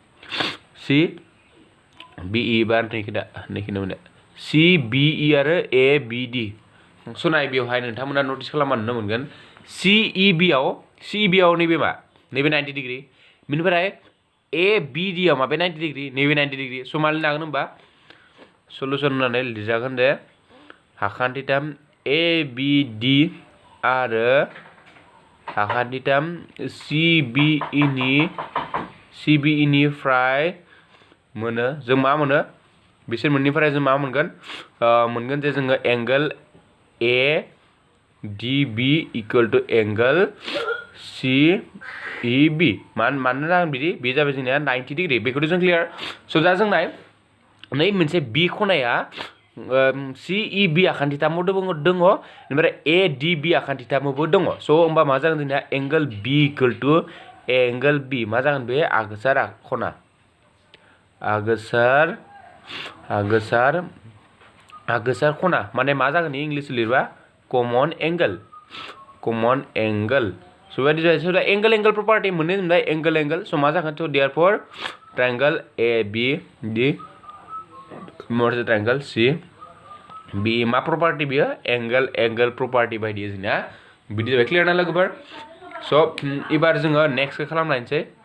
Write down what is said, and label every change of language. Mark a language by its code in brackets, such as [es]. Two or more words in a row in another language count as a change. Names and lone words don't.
[brx] बार नैखिना मोनो CBE आरो ABD स' नाय बेवहाय नोंथांमोना नटिस खालामना नुनो मोनगोन CEB आव नैबे मा नैबे 90 डिग्री बिनिफ्राय ABD आव माबे 90 डिग्री नैबे 90 डिग्री स' मा लिरनो हागोन होनबा सलुसन होननानै लिरजागोन दे हाखान्थिथाम ABD आरो हाखान्थिथाम CBE निफ्राय मोनो जों मा मोनो बिसोर मोननिफ्राय जों मा मोनगोन जे जोङो [en] angle ADB equal to angle [brx] CEB मानो जागोन बिदि बे जाबाय जोंनिया 90 डिग्री बेखौथ' जों क्लियार स' दा जों नाय नै मोनसे B खनाया CEB आखान्थिथामाव दङ ओमफ्राय ADB आखान्थिथामावबो दङ स' होमबा मा जागोन जोंनिया [en] angle B equal to angle B [brx] मा जागोन बे आगोसार खना आगोसार खना माने मा जागोन इंलिश लिरबा [en] common angle [brx] स' बेबायदि जायो स' दा [en] angle property [brx] मोननै होनबाय एंगल स' मा जागोन स' [en] therefore triangle ABD [brx] महरसे [en] triangle CBE [brx] मा प्रपार्टि बियो [en] angle property [brx] बायदि जोंना बिदि जाबाय क्लियार ना लोगोफोर स' एबार जोङो नेक्स्टखौ खालामलायनोसै